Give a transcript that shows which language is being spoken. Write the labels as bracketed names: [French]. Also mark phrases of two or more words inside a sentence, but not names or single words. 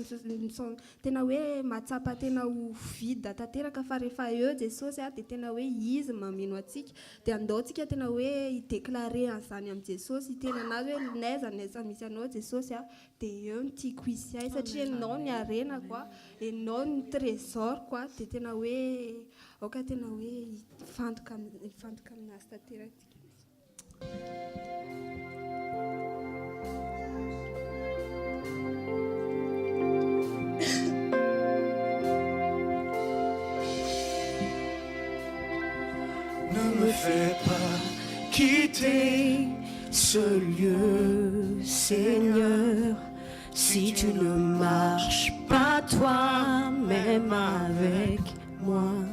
[Malagasy] tena hoe matsapa tena ho vide tanteraka fa rehefa eo Jesosy dia tena hoe izy mameno atsika dia andaontsika tena hoe hidéclarer an'izany amin'ny Jesosy hiteny anazy hoe n'aiza misy anao Jesosy dia eo no tiako hisy ahy satria enao ny arena quoi enao ny trésor quoi dia tena hoe aoka tena hoe hifantoka aminazy tanteraka. [French] Ne me fais pas quitter ce lieu, Seigneur, si tu ne marches pas toi-même avec moi.